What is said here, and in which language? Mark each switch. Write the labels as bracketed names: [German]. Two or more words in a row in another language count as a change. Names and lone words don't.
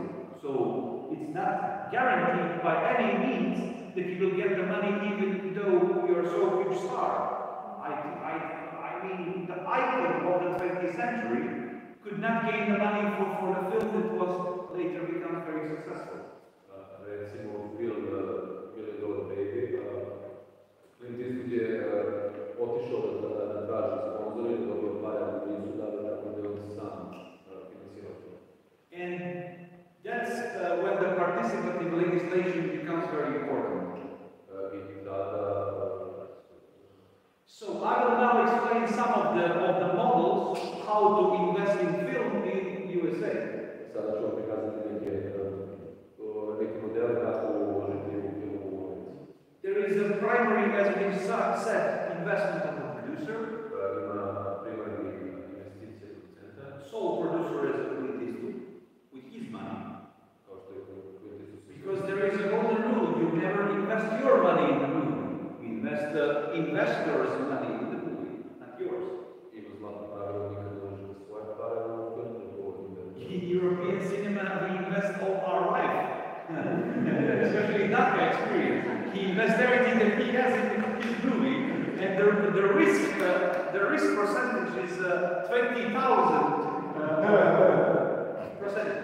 [English] So it's not guaranteed by any means that you will get the money even though you are so huge star. I mean, the icon of the 20th century could not gain the money for the film that was later become very successful. [Serbian] Recimo film $1 Million Baby, Clint Eastwood je otišao da traži sponzore, da dobio pare, ali nisu dali, tako da je on sam financirao film. [English] And that's when the participative legislation becomes very important. [Serbian] I tada [English] So I will now explain some of the models how to invest in film in USA. [Serbian] sada ću vam prikazati neke modele kako uložiti u film u Americi. [English] There is a primary, as we said, investment of the producer. [Serbian] Ima primarni investicije producenta, [English] Sole producer is Clint Eastwood with his money. [Serbian] kao što je Clint Eastwood. [English] Because there is a golden rule: you never invest your money in the movie. You invest the investor's money in the movie, not yours. [Serbian] Ima zlatno pravilo, nikad ne uložite svoje pare u film, nego [English] In European cinema, we invest all our life, especially Naka experience. He invests everything that he has in his movie, and the risk percentage is 20,000 percentage.